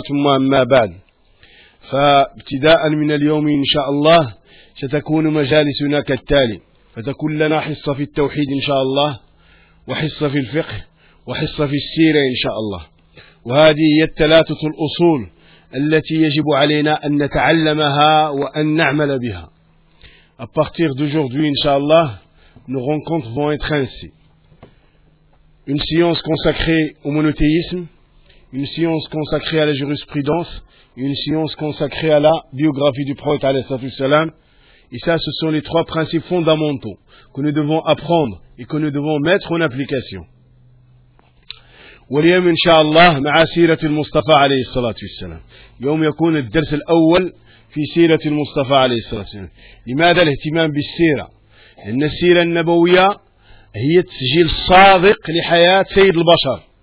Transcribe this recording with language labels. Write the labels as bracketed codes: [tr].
[ar] ثم أما بعد، فابتداء من اليوم إن شاء الله ستكون مجالسنا كالتالي، فتكون لنا حصة في التوحيد إن شاء الله، وحصة في الفقه، وحصة في السيرة إن شاء الله. وهذه هي الثلاثة الأصول التي يجب علينا أن نتعلمها وأن نعمل بها. [fr] À partir d'aujourd'hui, inshallah, nos rencontres vont être ainsi. Une science consacrée au monothéisme, une science consacrée à la jurisprudence, une science consacrée à la biographie du prophète alayhi salam. Et ça, ce sont les trois principes fondamentaux que nous devons apprendre et que nous devons mettre en application. [ar] واليوم إن شاء الله مع سيرة المصطفى عليه الصلاة والسلام، يوم يكون الدرس الأول في سيرة المصطفى عليه الصلاة والسلام. لماذا الاهتمام بالسيرة؟ لأن السيرة النبوية هي تسجيل صادق لحياة سيد البشر.